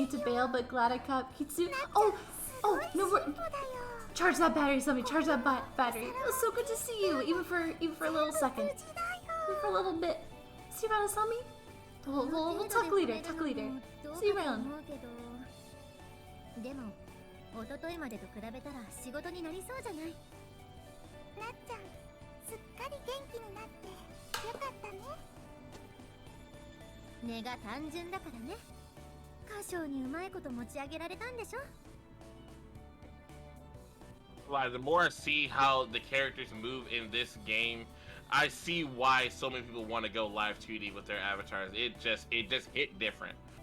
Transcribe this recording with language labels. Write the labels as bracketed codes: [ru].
[en] need to bail, but glad I caught Kitsu. Oh, no, charge that battery, somebody, charge that battery. It was so good to see you, even for a little second. Even for a little bit. See you around, Asami? We'll talk later, See you around. [ja] でも、一昨日までと比べたら仕事になりそうじゃない。なっちゃん、すっかり元気になってよかったね。根が単純だからね。歌唱にうまいこと持ち上げられたんでしょ。 [en] Like, the more I see how the characters move in this game, I see why so many people want to go live 2D with their avatars. It just hit different.